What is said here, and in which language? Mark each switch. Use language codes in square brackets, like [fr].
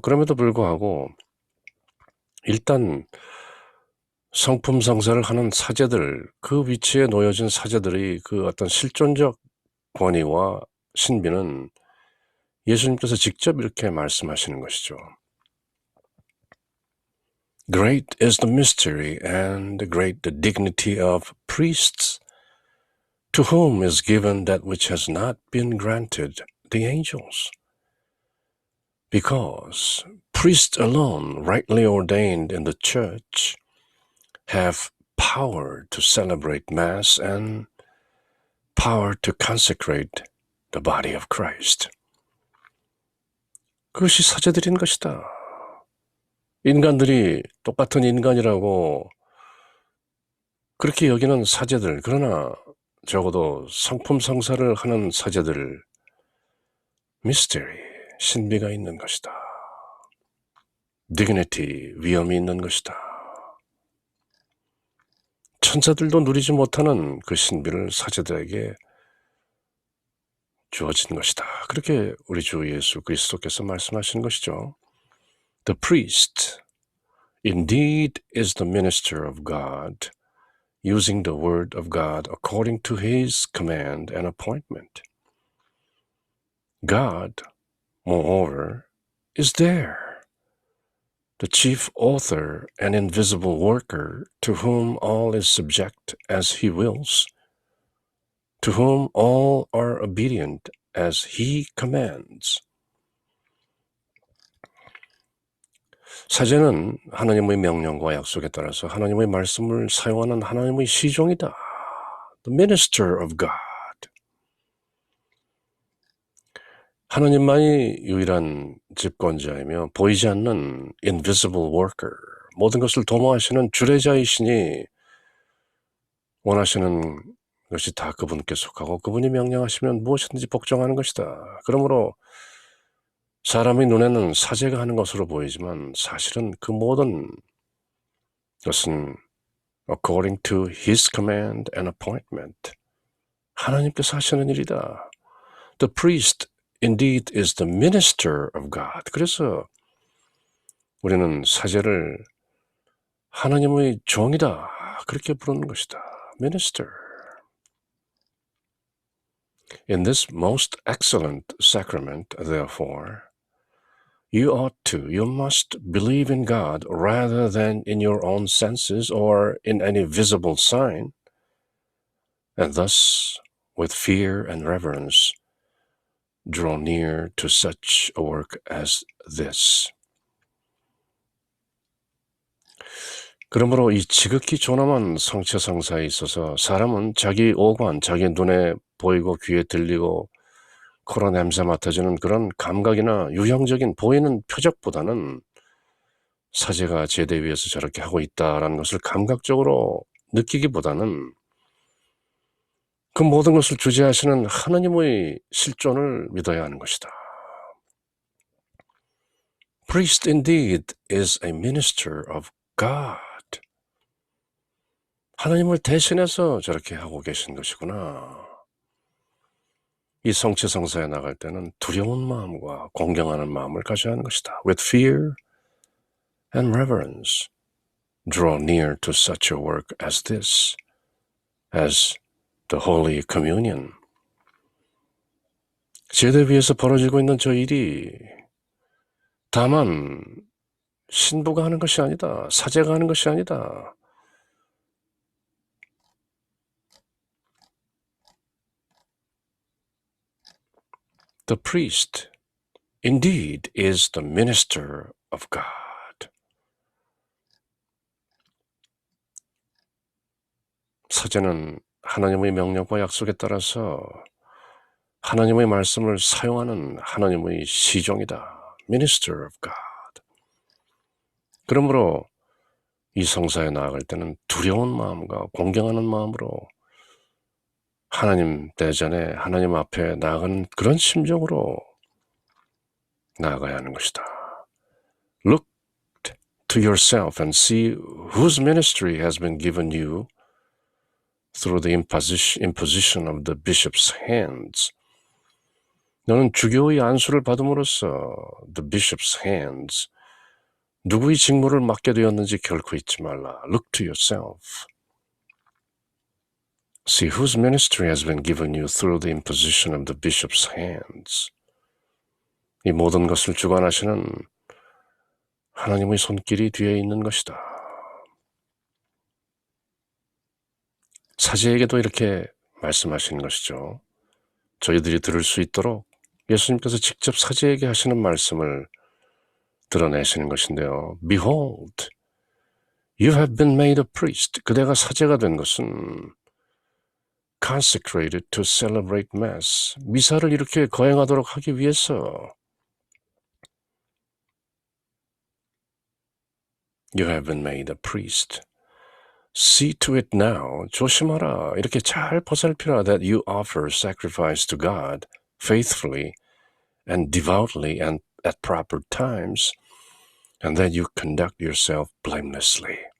[ko] 그럼에도 불구하고 일단 성품 성사를 하는 사제들, 그 위치에 놓여진 사제들의 그 어떤 실존적 권위와 신비는 예수님께서 직접 이렇게 말씀하시는 것이죠. [en] Great is the mystery and great the dignity of priests, to whom is given that which has not been granted the angels. Because priests alone, rightly ordained in the church, have power to celebrate Mass and power to consecrate the body of Christ. [ko] 그것이 사제들인 것이다. 인간들이 똑같은 인간이라고 그렇게 여기는 사제들, 그러나 적어도 성품 성사를 하는 사제들, mystery, 신비가 있는 것이다. dignity, 위엄이 있는 것이다. 천사들도 누리지 못하는 그 신비를 사제들에게 주어진 것이다. 그렇게 우리 주 예수 그리스도께서 말씀하신 것이죠. [en] The priest indeed is the minister of God, using the word of God according to his command and appointment. God, moreover, is there, the chief author and invisible worker, to whom all is subject as he wills, to whom all are obedient as he commands. [ko] 사제는 하나님의 명령과 약속에 따라서 하나님의 말씀을 사용하는 하나님의 시종이다. [en] The minister of God. [ko] 하나님만이 유일한 집권자이며 보이지 않는 [en] invisible worker, [ko] 모든 것을 도모하시는 주례자이시니 원하시는 것이 다 그분께 속하고 그분이 명령하시면 무엇이든지 복종하는 것이다. 그러므로 사람의 눈에는 사제가 하는 것으로 보이지만 사실은 그 모든 것은 [en] according to his command and appointment, [ko] 하나님께서 하시는 일이다. [en] The priest indeed is the minister of God. [ko] 그래서 우리는 사제를 하나님의 종이다. 그렇게 부르는 것이다. Minister. [en] In this most excellent sacrament, therefore, you must believe in God rather than in your own senses or in any visible sign, and thus, with fear and reverence, draw near to such a work as this. [ko] 그러므로 이 지극히 존엄한 성체성사에 있어서 사람은 자기 오관, 자기 눈에 보이고 귀에 들리고 코로 냄새 맡아지는 그런 감각이나 유형적인 보이는 표적보다는 사제가 제대 위에서 저렇게 하고 있다라는 것을 감각적으로 느끼기보다는 그 모든 것을 주재하시는 하나님의 실존을 믿어야 하는 것이다. [en] Priest indeed is a minister of God. [ko] 하나님을 대신해서 저렇게 하고 계신 것이구나. 이 성체성사에 나갈 때는 두려운 마음과 공경하는 마음을 가져야 하는 것이다. [en] With fear and reverence, draw near to such a work as this, as the Holy Communion. [ko] 제대 위에서 벌어지고 있는 저 일이 다만 신부가 하는 것이 아니다. 사제가 하는 것이 아니다. [en] The priest indeed is the minister of God. [ko] 사제는 하나님의 명령과 약속에 따라서 하나님의 말씀을 사용하는 하나님의 시종이다. [en] Minister of God. [ko] 그러므로 이 성사에 나아갈 때는 두려운 마음과 공경하는 마음으로 하나님 대전에 하나님 앞에 나아가는 그런 심정으로 나아가야 하는 것이다. [en] Look to yourself and see whose ministry has been given you through the imposition of the bishop's hands. [ko] 너는 주교의 안수를 받음으로써 [en] the bishop's hands, [ko] 누구의 직무를 맡게 되었는지 결코 잊지 말라. [en] Look to yourself. See whose ministry has been given you through the imposition of the bishop's hands. [ko] 이 모든 것을 주관하시는 하나님의 손길이 뒤에 있는 것이다. 사제에게도 이렇게 말씀하시는 것이죠. 저희들이 들을 수 있도록 예수님께서 직접 사제에게 하시는 말씀을 드러내시는 것인데요. [en] Behold, you have been made a priest. [ko] 그대가 사제가 된 것은 [en] consecrated to celebrate mass. [ko] 미사를 이렇게 거행하도록 하기 위해서 [en] You have been made a priest. See to it now. [ko] 조심하라. 이렇게 잘 보살피라. [en] That you offer sacrifice to God faithfully and devoutly and at proper times, and that you conduct yourself blamelessly.